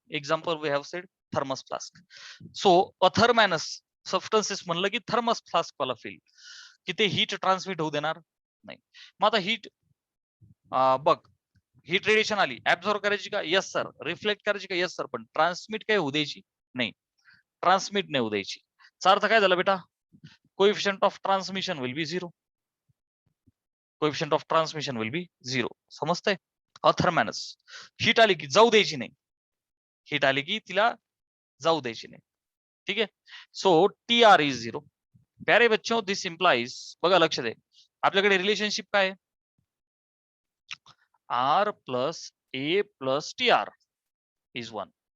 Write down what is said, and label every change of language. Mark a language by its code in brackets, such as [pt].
[en] Example we have said thermos flask. [mr] So अथर्मॅनस substances म्हणलं की thermos flask वाला feel की ते हीट ट्रान्समिट होऊ देणार नाही. मग आता हीट बघ, हीट रेडिएशन आली, ऍब्झॉर्ब करायची का? Yes sir. रिफ्लेक्ट करायची का? Yes sir. पण ट्रान्समिट काय होऊ द्यायची नाही. ट्रान्समिट नाही होऊ द्यायची. चा अर्थ काय झाला बेटा? [en] Coefficient of transmission will be 0. Coefficient of transmission will be 0. [mr] समजतंय? अथर्मॅनस हीट आली की जाऊ द्यायची नाही. हीट आली की तिला जाऊ द्यायची नाही. ठीक आहे. [en] So TR is 0. [hi] प्यारे बच्चों, [mr] दिस इम्प्लाइज, बघा लक्ष दे, आपल्याकडे रिलेशनशिप काय? [en] R plus A plus TR is 1.